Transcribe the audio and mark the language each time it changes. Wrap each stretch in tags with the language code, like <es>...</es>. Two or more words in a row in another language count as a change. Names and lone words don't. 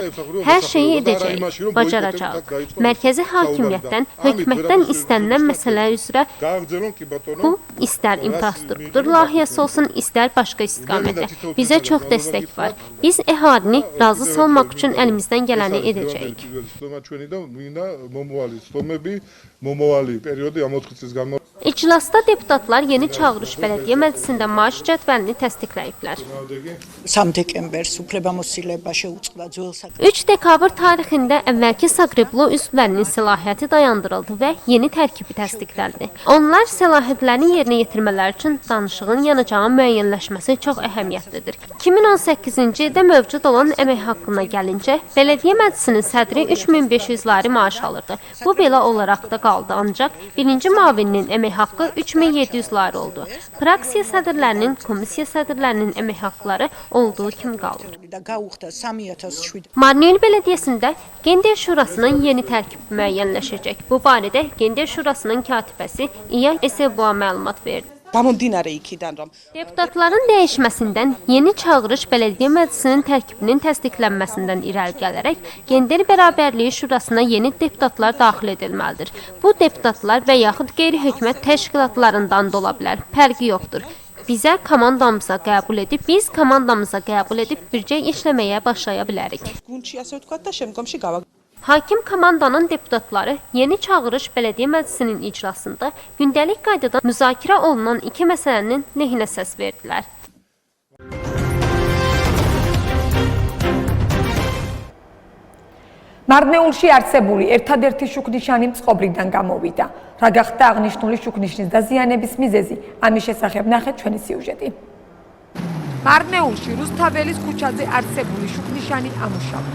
<az>Hər şeyi edəcəyik, bacaracağıq. Mərkəzi hakimiyyətdən, hökumətdən istənilən məsələ üzrə bu istər infrastruktur layihəsi olsun, istər başqa istiqamətdə bizə çox dəstək var. Biz əhalini razı salmaq üçün əlimizdən gələni edəcəyik. İclasda deputatlar yeni çağırış bələdiyyə məclisində maaş cədvəlini təsdiqləyiblər.</az> <ka>3 დეკემბერს უფლებამოსილება შეუწყდა ძველ</ka> <az>3 dekabr tarixində əvvəlki Saqreblu üzvlərinin səlahiyyəti dayandırıldı və yeni tərkibi təsdiqləndi. Onlar səlahiyyətlərini yerinə yetirmələri üçün danışığın yanacağı müəyyənləşməsi çox əhəmiyyətlidir. 2018-ci ildə mövcud olan əmək haqqına gəlincə, bələdiyyə məclisinin sədri 3500 lari maaş alırdı. Bu belə olaraq da qaldı, ancaq birinci müavininin əmək haqqı 3700 lari oldu. Praksiya sədrlərinin, komissiya sədrlərinin əmək haqqları olduğu kimi qalır.</az> <ka>და გაუხდა 3007</ka> <az>Marniyel Bələdiyyəsində Gender Şurasının yeni tərkibi müəyyənləşəcək. Bu barədə Gender Şurasının katibəsi İya Eseboa məlumat verdi.</az> <ka>გამომდინარე იქიდან რომ</ka> <az>Deputatların dəyişməsindən yeni çağırış bələdiyyə məclisinin tərkibinin təsdiqlənməsindən irəli gələrək Gender Bərabərliyi Şurasına yeni deputatlar daxil edilməlidir. Bu deputatlar və yaxud qeyri-hökumət təşkilatlarından da ola bilər. Fərqi yoxdur. Biz komandamıza qəbul edib bircə işləməyə başlaya bilərik.</az> <ka>გუნდში ასე ვთქვათ და შემდგომში გავა</ka> <az>Hakim komandanın deputatları yeni çağırış bələdiyyə məclisinin iclasında gündəlik qaydada müzakirə olunan iki məsələnin lehinə səs verdilər.</az> <ka>მარნეულში არსებული ერთადერთი შუქნიშანი წყობრიდან გამოვიდა. რა გახდა აღნიშნული შუქნიშნის დაზიანების მიზეზი? ამის შესახებ ნახეთ ჩვენი სიუჟეტი. მარნეულში რუსთაველის ქუჩაზე არსებული შუქნიშანი ამუშავდა.</ka>